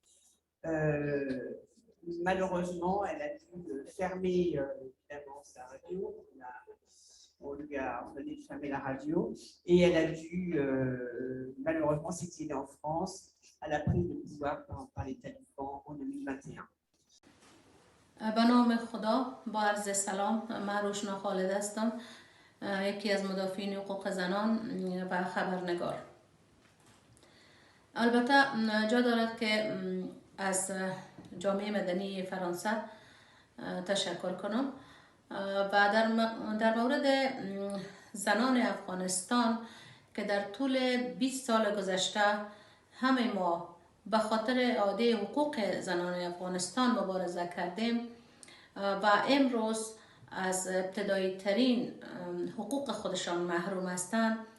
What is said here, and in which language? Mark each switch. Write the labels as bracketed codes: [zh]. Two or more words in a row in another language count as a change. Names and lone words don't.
[fr] Malheureusement, elle a dû fermer évidemment sa radio. On lui a ordonné de fermer la radio et elle a dû malheureusement s'exiler en France à la prise de pouvoir par les talibans en 2021. [fa] به نام خدا با عرض سلام، من روشنا خالد هستم، یکی از مدافعین حقوق زنان و خبرنگار. البته جا دارد که از جامعه مدنی فرانسه تشکر کنم و در مورد زنان افغانستان که در طول 20 سال گذشته همه ما به خاطر اعاده حقوق زنان افغانستان مبارزه کردیم و امروز از ابتدایی ترین حقوق خودشان محروم هستند،